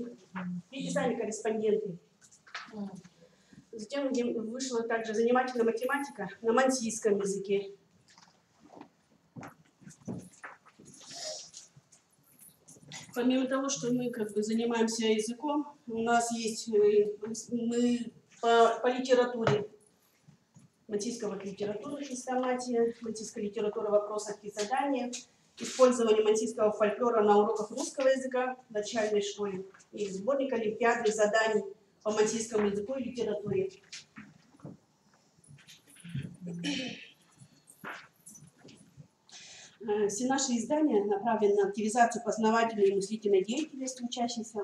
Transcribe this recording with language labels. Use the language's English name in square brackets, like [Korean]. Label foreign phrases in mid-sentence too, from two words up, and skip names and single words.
[Russian] Дети сами корреспонденты. Затем вышла также занимательная математика на мансийском языке. Помимо того, что мы занимаемся языком, у нас есть мы по литературе, мансийская литература, хрестоматия, мансийская литература, вопросов и задания, использование мансийского фольклора на уроках русского языка в начальной школе и сборник олимпиадных заданий по мансийскому языку и литературе. Все наши издания направлены на активизацию познавательной и мыслительной деятельности учащихся.